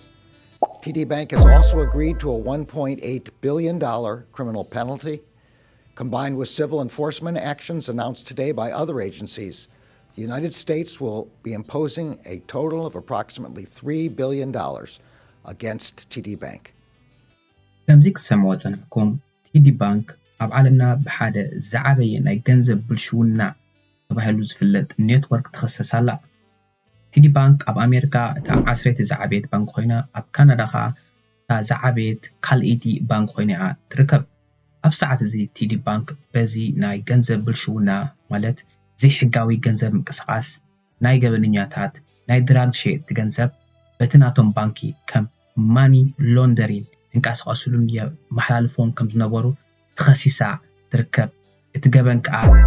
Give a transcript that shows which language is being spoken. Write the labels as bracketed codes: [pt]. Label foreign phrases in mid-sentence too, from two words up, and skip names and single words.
[en] TD Bank has also agreed to a $1.8 billion criminal penalty. Combined with civil enforcement actions announced today by other agencies, the United States will be imposing a total of approximately $3 billion against TD Bank. [ti] ከምዚ ክሰምዖ ፀኒሕኩም TD Bank ኣብ ዓለምና ብሓደ ዝዓበየ ናይ ገንዘብ ብልሽውና ተባሂሉ ዝፍለጥ ኔትወርክ ትኸሰስ ኣላ። TD Bank ኣብ ኣሜሪካ እታ ዓስረይቲ ዝዓበየት ባንክ ኮይና ኣብ ካናዳ ኸዓ እታ ዝዓበየት ካልኢቲ ባንክ ኮይና ትርከብ። ኣብ ሰዓት እዚ TD Bank በዚ ናይ ገንዘብ ብልሽውና ማለት ዘይሕጋዊ ገንዘብ ምንቅስቓስ ናይ ገበነኛታት ናይ ድራግ ሸየጥቲ ገንዘብ በቲ ናቶም ባንኪ ከም [en] money laundering [ti] እንቃስቃስሉን የመሓላልፎም ከም ዝነበሩ ተኸሲሳ ትርከብ። እቲ ገበን ከዓ